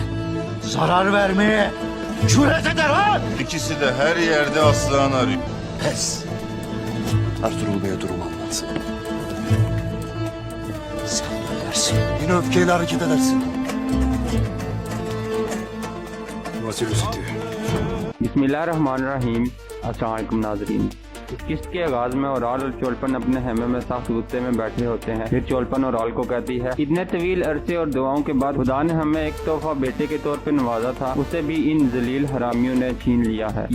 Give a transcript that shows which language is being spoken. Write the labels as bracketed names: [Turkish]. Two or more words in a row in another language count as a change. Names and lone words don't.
[Turkish] Zarar vermeye cüret eder ha! İkisi de her yerde Aslıhan arıyor. Pes. Ertuğrul Bey'e durumu anlatsın. Sen dönersin. Yine öfkeyle hareket edersin. Vasilüsütü. [Arabic] بسم الله الرحمن الرحيم۔ السلام عليكم ناظرین. [Urdu] اس قسط کے آغاز میں اورال اور چولپن اپنے خیمے میں سخت غصے میں بیٹھے ہوتے ہیں. پھر چولپن اورال کو کہتی ہے، اتنے طویل عرصے اور دعاؤں کے بعد خدا نے ہمیں ایک تحفہ بیٹے کے طور پہ نوازا تھا، اسے بھی ان ذلیل حرامیوں نے چھین لیا ہے.